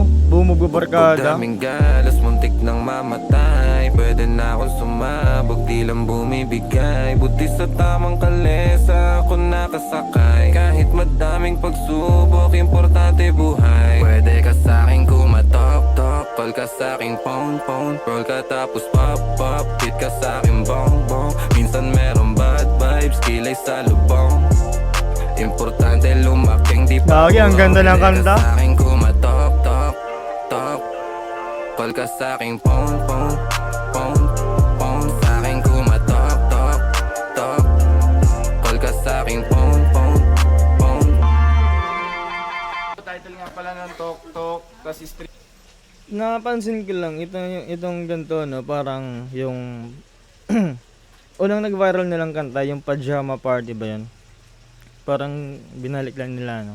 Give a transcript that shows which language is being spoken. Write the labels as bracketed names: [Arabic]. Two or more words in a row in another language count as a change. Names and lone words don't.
[Filipino] Buong magbabarkada. Daming galas, muntik nang mamatay. Pwede na akong sumabog, di lang bumibigay. Buti sa tamang kalesa ako nakasakay. Kahit madaming pagsubok, importante buhay. Pwede ka sa'king kumatok-tok, call ka sa'king phone-phone, roll ka tapos pop-pop, hit ka sa'king bong-bong. Minsan meron [English] bad vibes, [Filipino] kilay sa lubong. Importante lumaking di pa Lagi, ang ganda ng kanta. Pwede ka sa'king kumatok-tok, tok. Call ka sa'king phone-phone, phone-phone. Sa'king kumatok-tok, tok. Call ka sa'king phone-phone, phone. Title nga pala ng Tok Tok, kasi street. Napansin ko lang, itong ganito, no? Parang yung... unang nag-viral nilang kanta, yung Pajama Party ba yun? Parang binalik lang nila, no?